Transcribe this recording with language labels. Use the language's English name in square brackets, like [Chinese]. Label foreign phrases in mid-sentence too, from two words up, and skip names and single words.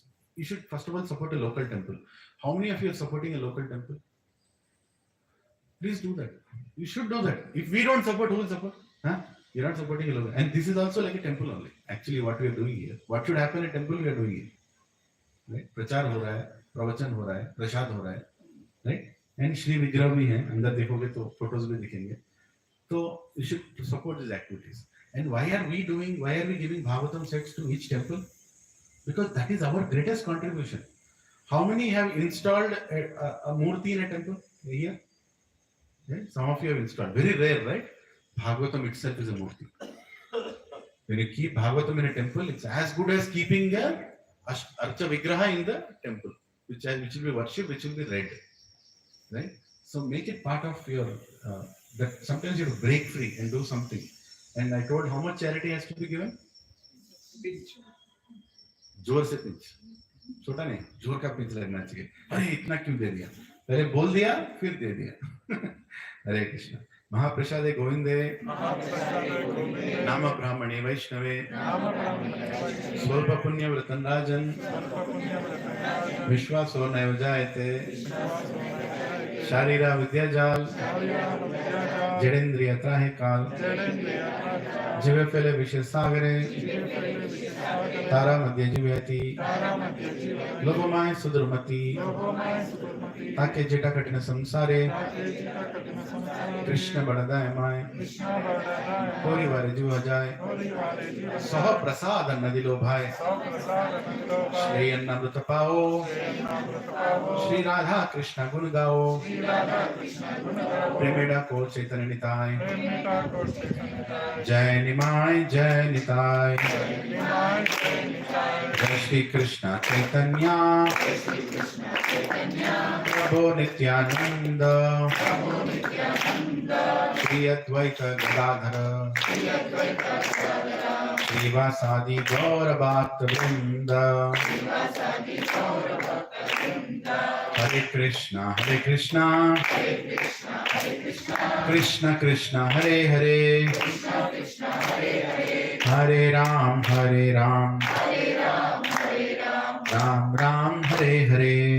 [English] You should first of all support a local temple. How many of you are supporting a local temple? Please do that. You should do that. If we don't support, who will support? You're not supporting a local. And this is also like a temple only. Actually, what we are doing here, what should happen in a temple, we are doing here. Right? [Hindi] प्रचार हो रहा है, प्रवचन हो रहा है, प्रसाद हो रहा है. [English] Right? And [Hindi] श्री विग्रह भी है। अंदर देखोगे तो फोटोज़ भी दिखेंगे. [English] So you should support these activities. And why are we giving Bhagavatam sets to each temple? Because that is our greatest contribution. How many have installed a murti in a temple here? Right? Some of you have installed. Very rare, right? Bhagavatam itself is a murti. When you keep Bhagavatam in a temple, it's as good as keeping a Archa Vigraha in the temple, which will be worshipped, which will be read. Right? So make it part of your, that sometimes you have to break free and do something. And I told how much charity has to be given? Pinch. [Hindi] जोर से पिंच, छोटा नहीं, जोर का पिंच लगना चाहिए. अरे इतना क्यों दे दिया? पहले बोल दिया, फिर दे दिया. हरे कृष्ण. [Bangla] মহাপ্রসাদে গোবিন্দে, নাম ব্রহ্মণে বৈষ্ণবে, স্বল্প পুণ্য ব্রতং রাজন, বিশ্বাসো নৈব জায়তে, শারীরা বিদ্যাজাল, জড়েন্দ্রিয় ত্রাহি কাল, জীবে ফেলে বিষয় সাগরে, তারা মধ্য জীবয়তি, লোভময় সুদুর্মতি, তাকে জেটা কঠিন সংসারে, কৃষ্ণ বড় দয়াময়, করিবারে জীব জয়, স্ব প্রসাদ অন্ন দিল ভাই, শ্রী অন্নামৃত পাও, শ্রী রাধা কৃষ্ণ গুণ গাও, প্রেমে ডাক চৈতন্য নিতাই, জয় নিমাই জয় নিতাই, জয় শ্রী কৃষ্ণ চৈতন্য, প্রভু নিত্যানন্দ, শ্রী অদ্বৈত গদাধর, Srivasadi Gaura Bhakta Vrinda. [Sanskrit] Hare Krishna, Hare Krishna, Krishna Krishna, Hare Hare, Hare Ram, Hare Ram, Ram Ram, Hare Hare.